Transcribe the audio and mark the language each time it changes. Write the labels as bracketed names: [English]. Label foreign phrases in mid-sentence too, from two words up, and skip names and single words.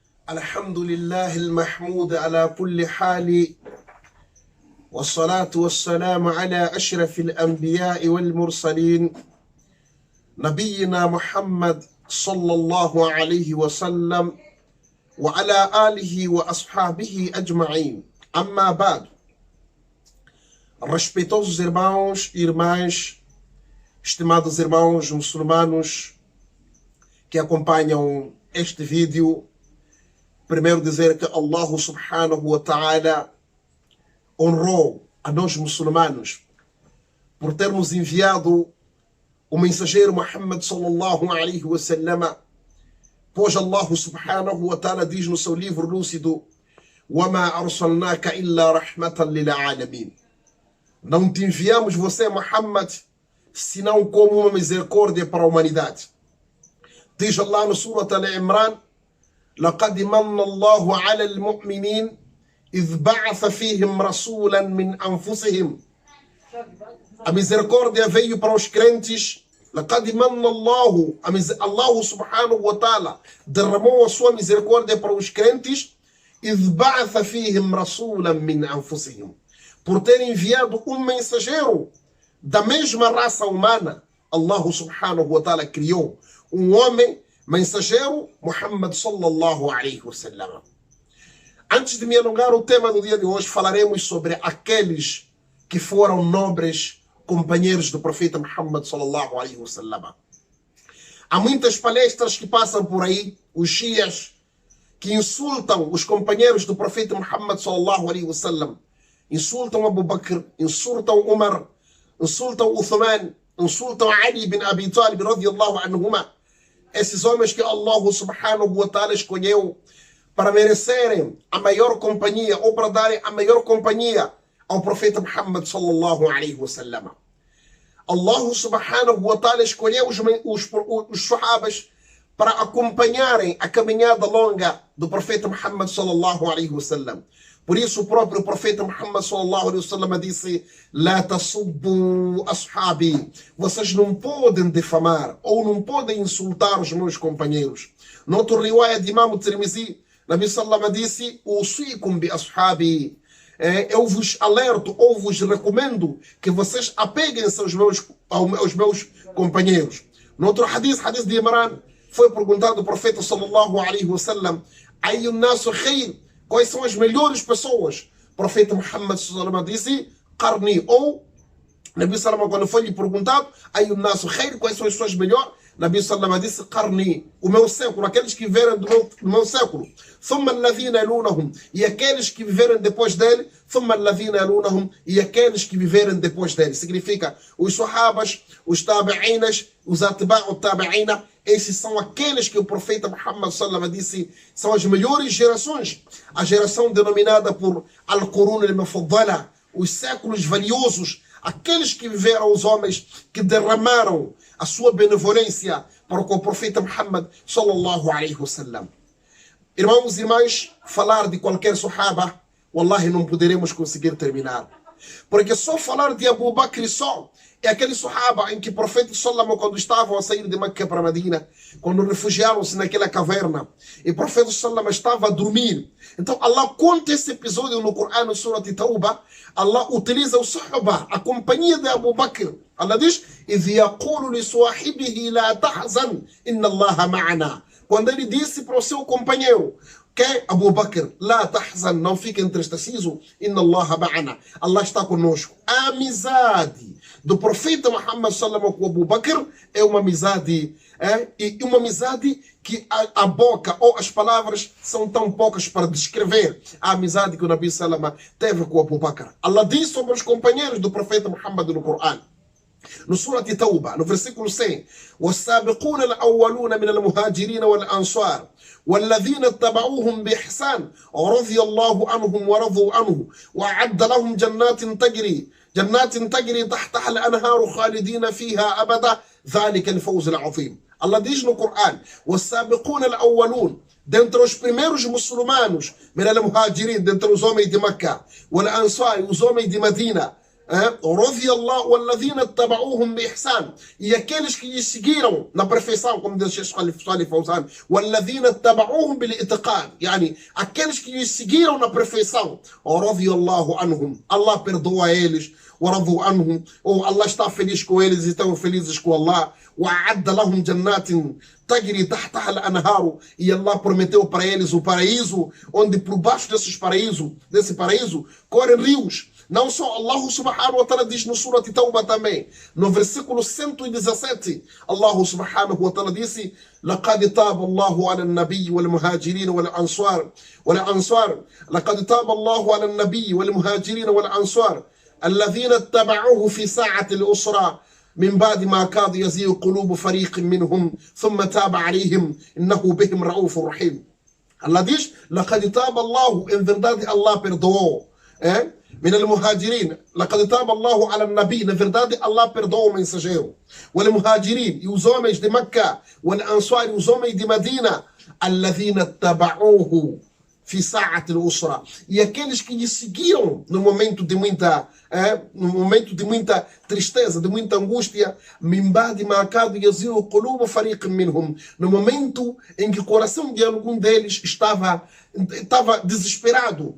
[Arabic] الحمد لله المحمود على كل حال، والصلاة والسلام على أشرف الأنبياء والمرسلين نبينا محمد صلى الله عليه وسلم وعلى آله وأصحابه أجمعين. أما بعد, [Portuguese] respeitosos irmãos e irmãs, estimados irmãos muçulmanos que acompanham este vídeo, primeiro dizer que [Arabic] الله سبحانه وتعالى [Portuguese] honrou a nós muçulmanos por termos enviado o mensageiro Muhammad [Arabic] صلى الله عليه وسلم, [Portuguese] pois [Arabic] الله سبحانه وتعالى [Portuguese] diz no seu livro lúcido: [Arabic] وَمَا أَرْسَلْنَاكَ إِلَّا رَحْمَةً لِلْعَالَمِينَ. [Portuguese] Não te enviamos você, Muhammad, senão como uma misericórdia para a humanidade. Diz Allah no Surat Al-Imran: [Arabic] لقد من الله على المؤمنين إذ بعث فيهم رسولا من أنفسهم. [Portuguese] A misericórdia veio para os crentes. [Arabic] لقد من الله, الله سبحانه وتعالى [Portuguese] derramou a sua misericórdia para os crentes. [Arabic] إذ بعث فيهم رسولا من أنفسهم, [Portuguese] por ter enviado um mensageiro da mesma raça humana. [Arabic] الله سبحانه وتعالى [Portuguese] criou um homem mensageiro, Muhammad [Arabic] صلى الله عليه وسلم. [Portuguese] Antes de me alongar, o tema do dia de hoje falaremos sobre aqueles que foram nobres companheiros do profeta Muhammad [Arabic] صلى الله عليه وسلم. [Portuguese] Há muitas palestras que passam por aí, os shias, que insultam os companheiros do profeta Muhammad [Arabic] صلى الله عليه وسلم. [Portuguese] Insultam Abu Bakr, insultam Umar, insultam Uthman, insultam Ali bin Abi Talib [Arabic] رضي الله عنهما. [Portuguese] Esses homens que [Arabic] الله سبحانه وتعالى [Portuguese] escolheu para merecerem a maior companhia, ou para darem a maior companhia ao profeta Muhammad [Arabic] صلى الله عليه وسلم. الله سبحانه وتعالى [Portuguese] escolheu os sahabas para acompanharem a caminhada longa do profeta Muhammad [Arabic] صلى الله عليه وسلم. [Portuguese] Por isso o próprio profeta Muhammad [Arabic] صلى الله عليه وسلم [Portuguese] disse: [Arabic] "لا تسبوا أصحابي", [Portuguese] vocês não podem difamar ou não podem insultar os meus companheiros. No outro riwaya de Imam Tirmizi, [Arabic] النبي صلى الله عليه وسلم [Portuguese] disse: [Arabic] "أوصيكم بأصحابي", [Portuguese] eu vos alerto ou vos recomendo que vocês apeguem-se aos meus companheiros. No outro hadith de Imran, foi perguntado ao profeta [Arabic] صلى الله عليه وسلم: "أي الناس خير", [Portuguese] quais são as melhores pessoas? O profeta Muhammad [Arabic] صلى الله عليه وسلم [Portuguese] disse: "Qarni", ou [Arabic] النبي صلى الله, [Portuguese] quando foi lhe perguntado: [Arabic] "أي الناس خير", [Portuguese] quais são as pessoas melhores? [Arabic] النبي صلى الله [Portuguese] disse: "Qarni", o meu século, aqueles que viveram do meu século. [Arabic] "ثم الذين يلونهم", [Portuguese] e aqueles que viveram depois dele. [Arabic] "ثم الذين يلونهم", [Portuguese] e aqueles que viveram depois dele. Significa, os sahabas, os tabi'inas, os [Arabic] أتباع التابعين, [Portuguese] esses são aqueles que o profeta Muhammad [Arabic] صلى الله عليه وسلم [Portuguese] disse são as melhores gerações. A geração denominada por [Arabic] القرون المفضلة, [Portuguese] os séculos valiosos, aqueles que viveram, os homens que derramaram a sua benevolência para com o profeta Muhammad [Arabic] صلى الله عليه وسلم. [Portuguese] Irmãos e irmãs, falar de qualquer sahaba, wallahi, não poderemos conseguir terminar. Porque só falar de Abu Bakr só é aquele sahaba em que o profeta sallallahu, quando estavam a sair de Meca para Medina, quando refugiaram-se naquela caverna, e o profeta sallallahu estava a dormir. Então Allah conta esse episódio no Corão, no Surat Tawbah. Allah utiliza o sahaba, a companhia de Abu Bakr. [Arabic] Allah diz: "إذ يقول لصاحبه لا تحزن إن الله معنا", [Portuguese] quando ele disse para o seu companheiro, que é Abu Bakr: [Arabic] "لا تحزن", [Portuguese] não fique entristecido, [Arabic] إن الله معنا, [Portuguese] Allah está conosco. A amizade do profeta Muhammad sallallahu com Abu Bakr é uma amizade, e uma amizade que a boca ou as palavras são tão poucas para descrever a amizade que o [Arabic] النبي صلى الله [Portuguese] teve com Abu Bakr. Allah diz sobre os companheiros do profeta Muhammad no Corão, no Surat Tawbah, no versículo 100: [Arabic] "والسابقون الأولون من المهاجرين والأنصار والذين اتبعوهم بإحسان رضي الله عنهم ورضوا عنه وأعد لهم جنات تجري تحتها الأنهار خالدين فيها أبدا ذلك الفوز العظيم". [Portuguese] Allah diz no Corão: [Arabic] "والسابقون الأولون", [Portuguese] dentre os primeiros muçulmanos, [Arabic] من المهاجرين, [Portuguese] dentre os homens de Meca, والأنصار, os homens de Medina, [Arabic] رضي الله والذين اتبعوهم بإحسان. [Portuguese] E aqueles que lhes seguiram na perfeição, como diz o Sheikh Salih Fawzan, [Arabic] والذين اتبعوهم بالإتقان. [Portuguese] يعني aqueles que lhes seguiram na perfeição. [Arabic] رضي الله عنهم. [Portuguese] Allah perdoa eles. [Arabic] ورضوا عنهم. [Portuguese] Ou Allah está feliz com eles e estão felizes com Allah. [Arabic] وأعد لهم جنات تجري تحتها الأنهار. [Portuguese] E Allah prometeu para eles o paraíso, onde por baixo desse paraíso correm rios. Não só [Arabic] الله سبحانه وتعالى [Portuguese] diz no Surah Tawbah também, no versículo 117, [Arabic] الله سبحانه وتعالى disse: لقد تاب الله على النبي والمهاجرين والأنصار لقد تاب الله على النبي والمهاجرين والأنصار الذين اتبعوه في ساعة الأسرة من بعد ما كاد يزيغ قلوب فريق منهم ثم تاب عليهم إنه بهم رؤوف رحيم. Allah diz: لقد تاب الله, [Portuguese] em verdade Allah perdoou. [Arabic] من المهاجرين لقد تاب الله على النبي, [Portuguese] na verdade Allah perdoou o mensageiro. والمهاجرين, e os homens de Meca, والأنصار, e os homens de Medina, [Arabic] الذين اتبعوه في ساعة الأسرة, [Portuguese] e aqueles que lhe seguiram no momento de muita tristeza, de muita angústia, [Arabic] من بعد ما كاد يزيغ قلوب فريق منهم, [Portuguese] no momento em que o coração de algum deles estava desesperado.